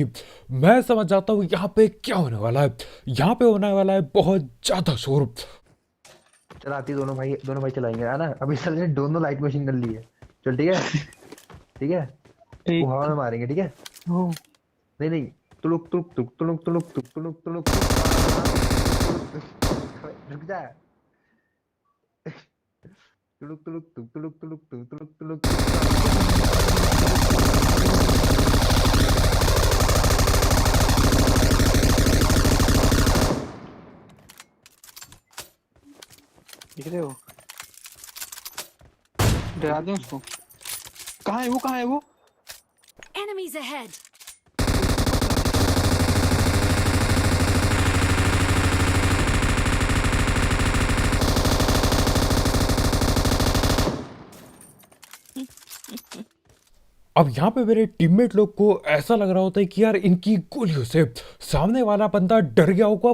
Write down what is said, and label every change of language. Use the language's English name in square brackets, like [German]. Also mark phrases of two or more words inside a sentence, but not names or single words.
[Hindi] मैं समझ जाता हूँ यहाँ पे क्या होने वाला है। यहाँ पे होने वाला है बहुत ज्यादा शोर। चलाती दोनों भाई चलाएंगे है ना। अभी सर ने दोनों [English] light machine [Hindi] कर ली है। चल ठीक है ठीक है। ठीक। वो हवा में मारेंगे ठीक है। हो। नहीं नहीं, तुलुक तुलुक तुक तुलुक तुलुक तुक तुलुक तुलुक रुक जा। तुलुक तुलुक तुक तुलुक तुलुक तुक तुलुक तुलुक। दिख रहे हो? डरा दो उसको। कहाँ है वो? कहाँ है वो? [English] Enemies ahead. [Hindi] अब यहाँ पे मेरे टीममेट लोग को ऐसा लग रहा होता है कि यार इनकी गोलियों से सामने वाला बंदा डर गया होगा।